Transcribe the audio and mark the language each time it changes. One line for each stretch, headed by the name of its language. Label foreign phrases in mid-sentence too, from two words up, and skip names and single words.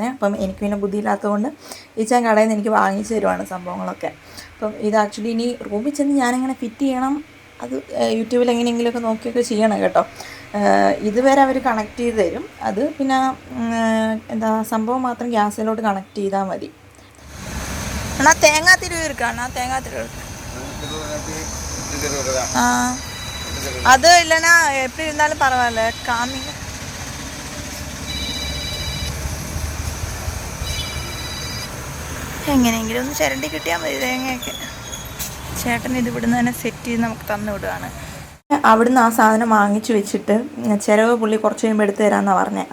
Malayalam: അപ്പം എനിക്ക് പിന്നെ ബുദ്ധിയില്ലാത്തതുകൊണ്ട് ഈച്ചാൻ കടയിൽ നിന്ന് എനിക്ക് വാങ്ങിച്ചു തരുവാണ് സംഭവങ്ങളൊക്കെ. അപ്പം ഇത് ആക്ച്വലി ഇനി റൂമിൽ ചെന്ന് ഞാനിങ്ങനെ ഫിറ്റ് ചെയ്യണം. അത് യൂട്യൂബിൽ എങ്ങനെയെങ്കിലുമൊക്കെ നോക്കിയൊക്കെ ചെയ്യണം കേട്ടോ. ഇതുവരെ അവർ കണക്ട് ചെയ്ത് തരും. അത് പിന്നെ എന്താ സംഭവം മാത്രം ഗ്യാസിലോട്ട് കണക്ട് ചെയ്താൽ മതി.
Tamil: ஆனால் தேங்காய் திருவி இருக்காண்ணா, தேங்காய் திருவி இருக்கு. அது இல்லைன்னா எப்படி இருந்தாலும் பரவாயில்ல, காமிங்க.
Malayalam: എങ്ങനെയെങ്കിലും ഒന്ന് ചിരണ്ടി കിട്ടിയാൽ മതി തേങ്ങയൊക്കെ. ചേട്ടൻ ഇത് ഇവിടുന്ന് തന്നെ സെറ്റ് ചെയ്ത് നമുക്ക് തന്നു വിടുകയാണ്. അവിടുന്ന് ആ സാധനം വാങ്ങിച്ചു വെച്ചിട്ട് ചിലവ് പുള്ളി കുറച്ച് കഴിയുമ്പോൾ എടുത്ത് തരാമെന്നാണ് പറഞ്ഞത്.